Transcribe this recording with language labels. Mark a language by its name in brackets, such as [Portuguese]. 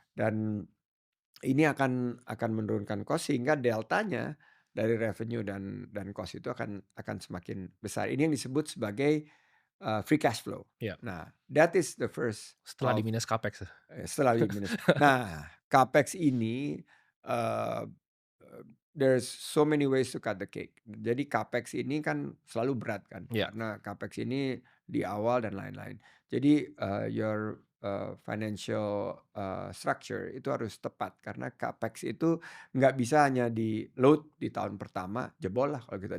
[Indonesian] dan ini akan menurunkan cost sehingga deltanya dari revenue dan cost itu akan semakin besar. Ini yang disebut sebagai, free cash flow. Ya, [English] Nah, that is the first [Indonesian] setelah [English] of [Indonesian] di-minus capex ya? setelah minus. Nah, capex ini, eee [English] there's so many ways to cut the cake. [Indonesian] Jadi capex ini kan selalu berat kan, Ya, karena capex ini di awal dan lain-lain. Jadi, [English] your, financial, structure [Indonesian] itu harus tepat karena capex itu nggak bisa hanya di-load di tahun pertama, jebol lah kalau kita